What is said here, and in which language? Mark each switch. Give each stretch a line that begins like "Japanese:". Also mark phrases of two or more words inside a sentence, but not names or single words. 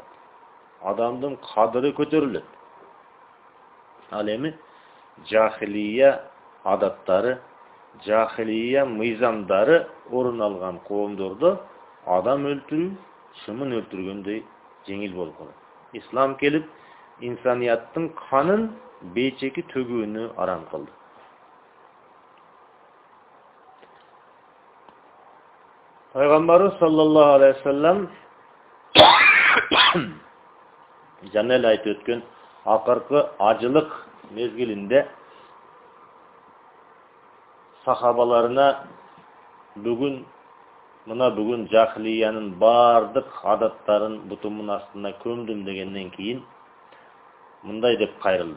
Kyrgyz: Адамдын кадыры көтөрүлөт. Ал эми жахилия адаттары, жахилия мыйзамдары орун алган коомдордо адам өлтүрүү чымын өлтүргөндөй жеңил болуп калат. Ислам келип инсанияттын канын бейчеки төгүүнү арам кылды. Пайгамбарыбыз
Arabic: صلى الله عليه وسلم
Kyrgyz: жана эле айтып өткөн акыркы ажылык мезгилинде сахабаларына бүгүн жахилиянын бардык адаттарын бутумун астына көмдүм дегенден кийин мындай деп кайрылды.